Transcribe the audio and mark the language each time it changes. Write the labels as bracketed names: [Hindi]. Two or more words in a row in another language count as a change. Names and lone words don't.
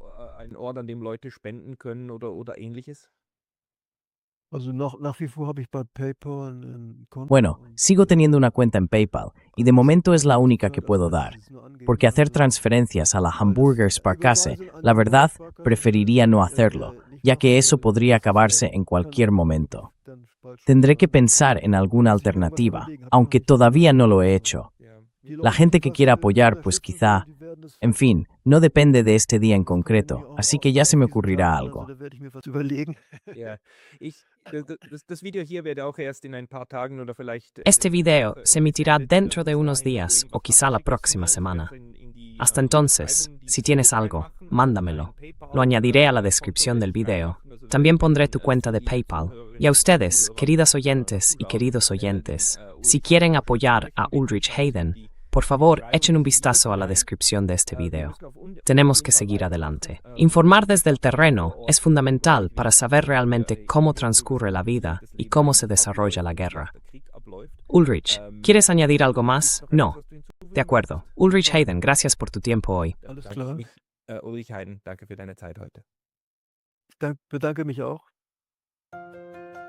[Spanish] Bueno, sigo teniendo una cuenta en PayPal y de momento es la única que puedo dar, porque hacer transferencias a la Hamburger Sparkasse, la verdad, preferiría no hacerlo, ya que eso podría acabarse en cualquier momento. Tendré que pensar en alguna alternativa, aunque todavía no lo he hecho. La gente que quiera apoyar, pues quizá, en fin, no depende de este día en concreto, así que ya se me ocurrirá algo. [German] Ja, das Video hier wird auch erst in ein paar Tagen oder vielleicht [Spanish] Este video se emitirá dentro de unos días o quizá la próxima semana. Hasta entonces, si tienes algo, mándamelo. Lo añadiré a la descripción del video. También pondré tu cuenta de PayPal. Y a ustedes, queridas oyentes y queridos oyentes, si quieren apoyar a Ulrich Hayden, por favor, echen un vistazo a la descripción de este video. Tenemos que seguir adelante. Informar desde el terreno es fundamental para saber realmente cómo transcurre la vida y cómo se desarrolla la guerra. Ulrich, ¿quieres añadir algo más? No. De acuerdo. Ulrich Hayden, gracias por tu tiempo hoy. [German] Alles klar. Ulrich Hayden, danke für deine Zeit heute. Ich bedanke mich auch.